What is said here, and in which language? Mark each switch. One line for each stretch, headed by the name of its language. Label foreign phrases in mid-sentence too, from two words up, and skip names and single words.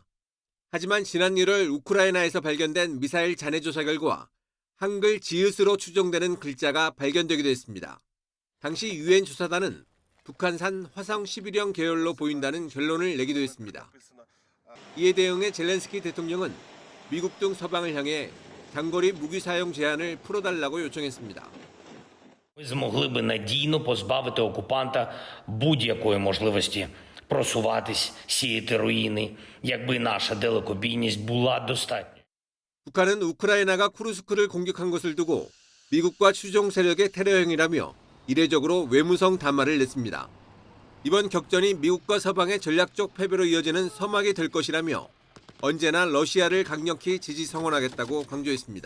Korean: 하지만 지난 1월 우크라이나에서 발견된 미사일 잔해 조사 결과 한글 지읒으로 추정되는 글자가 발견되기도 했습니다. 당시 유엔 조사단은 북한산 화성 11형 계열로 보인다는 결론을 내기도 했습니다. 이에 대응해 젤렌스키 대통령은 미국 등 서방을 향해 장거리 무기 사용 제한을 풀어달라고 요청했습니다.
Ukrainian: Ми змогли би надійно позбавити окупанта будь-якої можливості просуватись, сіяти руїни, якби наша далекобійність була достатня.
Korean: 북한은 우크라이나가 쿠르스크를 공격한 것을 두고 미국과 추종 세력의 테러 행위라며 이례적으로 외무성 담화를 냈습니다. 이번 격전이 미국과 서방의 전략적 패배로 이어지는 서막이 될 것이라며 언제나 러시아를 강력히 지지 성원하겠다고 강조했습니다.